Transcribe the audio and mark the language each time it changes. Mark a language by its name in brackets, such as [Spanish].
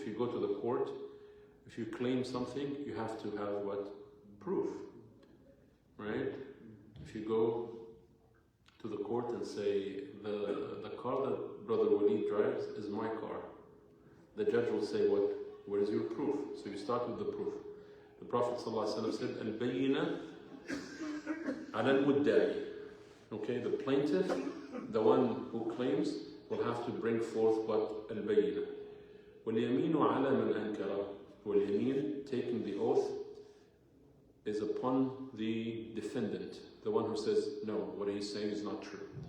[English] If you go to the court, if you claim something, you have to have what? Proof. Right? If you go to the court and say, the car that Brother Walid drives is my car, the judge will say, what? Where is your proof? So you start with the proof. The Prophet ﷺ said, [Arabic] البينة على المدعي. [English] Okay, the plaintiff, the one who claims, will have to bring forth what? [Arabic] البينة. واليمين على من أنكره. [English] واليمين, taking the oath, is upon the defendant, the one who says, no, what he's saying is not true.